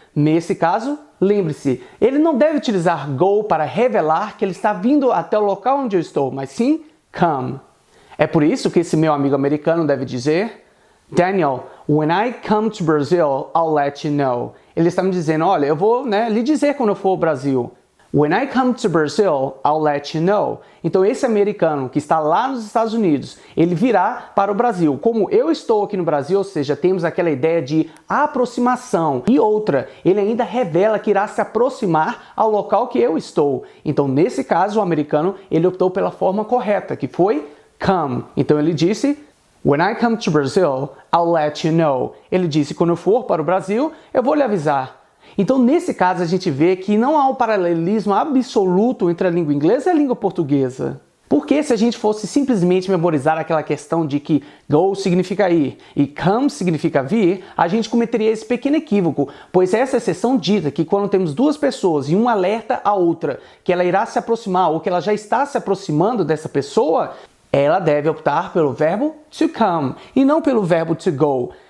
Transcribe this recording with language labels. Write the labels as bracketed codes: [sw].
[pt] Nesse caso, lembre-se, ele não deve utilizar go para revelar que ele está vindo até o local onde eu estou, mas sim come. É por isso que esse meu amigo americano deve dizer, Daniel, [en] when I come to Brazil, I'll let you know. [pt] Ele está me dizendo, olha, eu vou lhe dizer quando eu for ao Brasil. [en] When I come to Brazil, I'll let you know. [pt] Então esse americano que está lá nos Estados Unidos, ele virá para o Brasil. Como eu estou aqui no Brasil, ou seja, temos aquela ideia de aproximação. E outra, ele ainda revela que irá se aproximar ao local que eu estou. Então nesse caso, o americano, ele optou pela forma correta, que foi come. Então ele disse, [en] when I come to Brazil, I'll let you know. [pt] Ele disse, quando eu for para o Brasil, eu vou lhe avisar. Então, nesse caso, a gente vê que não há um paralelismo absoluto entre a língua inglesa e a língua portuguesa. Porque se a gente fosse simplesmente memorizar aquela questão de que go significa ir e come significa vir, a gente cometeria esse pequeno equívoco, pois essa exceção dita que quando temos duas pessoas e um alerta a outra que ela irá se aproximar ou que ela já está se aproximando dessa pessoa, ela deve optar pelo verbo to come e não pelo verbo to go.